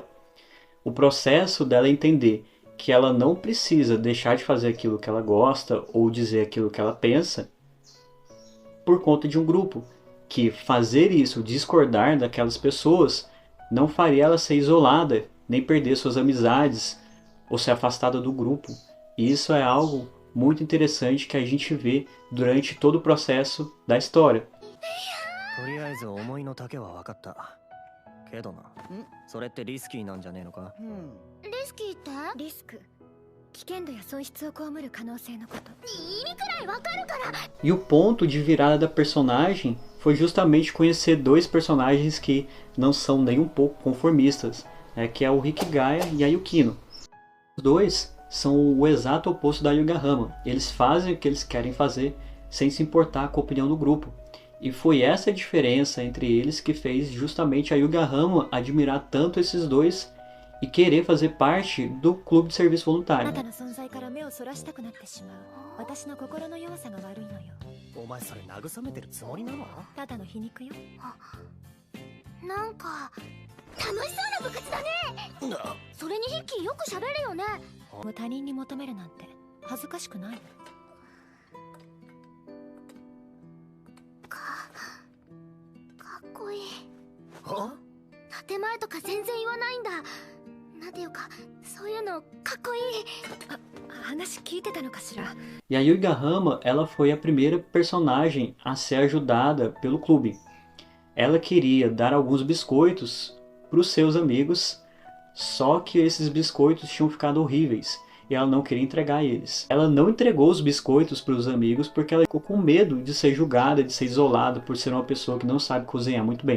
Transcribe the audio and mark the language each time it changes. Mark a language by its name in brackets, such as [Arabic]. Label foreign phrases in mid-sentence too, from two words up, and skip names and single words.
[Portuguese] O processo dela entender que ela não precisa deixar de fazer aquilo que ela gosta ou dizer aquilo que ela pensa por conta de um grupo, que fazer isso, discordar daquelas pessoas, não faria ela ser isolada, nem perder suas amizades ou ser afastada do grupo. E isso é algo muito interessante que a gente vê durante todo o processo da história. [Japanese] とりあえず思いの丈は分かったけどなそれってリスキーなんじゃねえのかリスキーってリスク危険度や損失を被る可能性のこと意味くらいわかるから [Portuguese] E o ponto de virada da personagem foi justamente conhecer dois personagens que não são nem um pouco conformistas, que é o Hikigaya e a Yukino. Os dois são o exato oposto da Yugahama. Eles fazem o que eles querem fazer sem se importar com a opinião do grupo. E foi essa a diferença entre eles que fez justamente a Yugahama admirar tanto esses dois e querer fazer parte do clube de serviço voluntário. [Japanese] お前それ慰めてるつもりなのただの皮肉よなんか楽しそうな部活だねそれにヒッキーよく喋るよね他人に求めるなんて恥ずかしくないのかっこいい建前とか全然言わないんだなんていうかそういうのかっこいい話聞いてたのかしら [Portuguese] E a Yugahama, ela foi a primeira personagem a ser ajudada pelo clube. Ela queria dar alguns biscoitos para os seus amigos, só que esses biscoitos tinham ficado horríveis e ela não queria entregar eles. Ela não entregou os biscoitos para os amigos porque ela ficou com medo de ser julgada, de ser isolada por ser uma pessoa que não sabe cozinhar muito bem.